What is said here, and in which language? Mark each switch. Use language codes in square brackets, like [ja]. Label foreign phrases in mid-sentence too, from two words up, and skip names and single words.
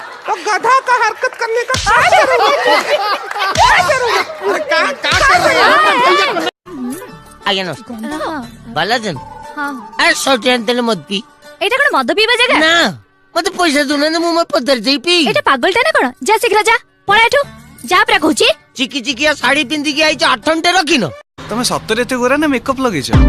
[hi] और गधा का हरकत करने का क्या करोगे? [or] ଆଜ୍ଞା ନମସ୍କାର ଭଲ ଅଛନ୍ତି? ଆରେ ସର୍ଟ ଆଣିଥିଲେ ମଦ ପି ଏଇଟା କଣ ମଦ ପିଇବା ଜାଗା? ନା ମତେ ପଇସା ଦଉନାହାନ୍ତି ମୁଁ ମୋ ପଦାରେ ଯାଇ ପିଇ। ଏଇଟା ପାଗଳଟା ନା କଣ? ଯା ଶୀଘ୍ର ଯା ପଳା ଏଠୁ ଯା ପରା କହୁଛି। ଚିକି ଚିକିଆ ଶାଢୀ ପିନ୍ଧିକି ଆଇଛ 8 ଘଣ୍ଟା ରଖିନ। ତମେ ସତରେ ଏତେ ଗୋରା ନା ମେକଅପ୍ ଲଗେଇଛ?